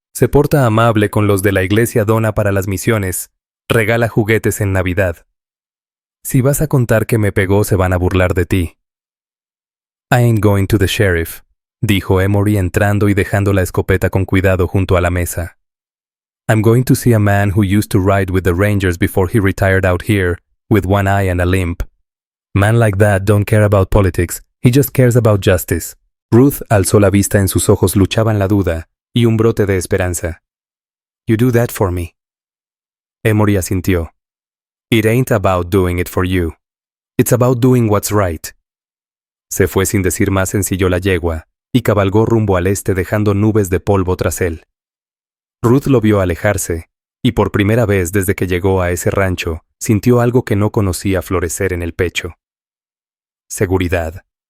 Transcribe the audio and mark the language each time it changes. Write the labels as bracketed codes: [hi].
[es] Se porta amable con los de la iglesia, dona para las misiones, regala juguetes en Navidad. Si vas a contar que me pegó, se van a burlar de ti. [en] I ain't going to the sheriff, [es] dijo Emory entrando y dejando la escopeta con cuidado junto a la mesa. [en] I'm going to see a man who used to ride with the Rangers before he retired out here, with one eye and a limp. Man like that don't care about politics, he just cares about justice. [es] Ruth alzó la vista, en sus ojos luchaban la duda y un brote de esperanza. [en] You do that for me. [es] Emory asintió. [en] It ain't about doing it for you. It's about doing what's right. [es] Se fue sin decir más, ensilló la yegua y cabalgó rumbo al este dejando nubes de polvo tras él. Ruth lo vio alejarse, y por primera vez desde que llegó a ese rancho, sintió algo que no conocía florecer en el pecho. Seguridad.